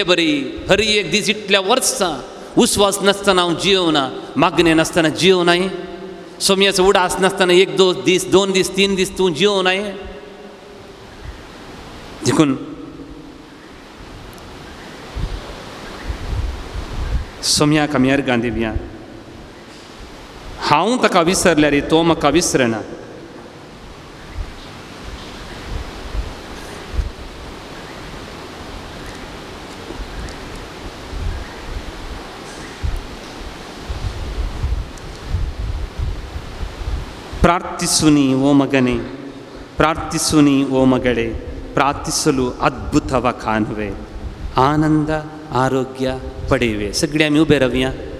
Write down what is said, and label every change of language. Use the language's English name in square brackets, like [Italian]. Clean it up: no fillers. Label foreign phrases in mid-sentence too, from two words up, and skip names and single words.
[Konkani] बरी हर एक दीस इतल्या वर्सां उस्वास नासतना हांव जियोना मागणे नासतना जियोनाय सोम्याचो उडास नासतना 1-2 दीस 2 दीस 3 दीस तूं जियोनाय देखून सोम्याक आमी अर्गां दिवया हांव ताका विसरल्यार तो म्हाका विसरना [Kannada] ಪ್ರಾರ್ಥಿಸುನಿ ಓ ಮಗನೇ ಪ್ರಾರ್ಥಿಸುನಿ ಓ ಮಗಳೇ ಪ್ರಾರ್ಥಿಸಲು ಅದ್ಭುತವ ಕಾಣುವೆ ಆನಂದ ಆರೋಗ್ಯ ಪಡೆಯುವೆ [Konkani] सगळे आमी उबे रावया